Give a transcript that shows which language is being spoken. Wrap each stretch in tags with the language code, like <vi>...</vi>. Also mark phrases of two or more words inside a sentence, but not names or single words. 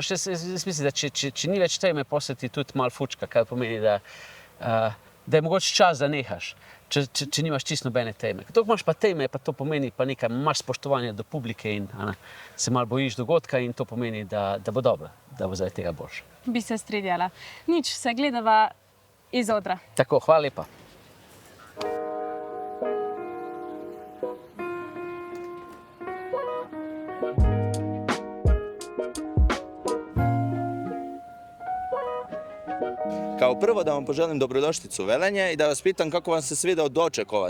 <sl>Jaz mislim, da če ni več teme, poseti tudi malo fučka, kar pomeni, da je mogoče čas, da nehaš, če nimaš čisto nobene teme. Ko imaš pa teme, pa to pomeni pa nekaj, imaš spoštovanje do publike in se malo bojiš dogodka in to pomeni, da bo dobro, da bo zaradi tega boljše. Bi se strinjala. Nič, se gledava iz odra. Tako, hvala lepa.</sl> <hr>Kao prvo da vam poželim dobrodošlicu u Velenje i da vas pitam kako vam se svidao doček ova.</hr>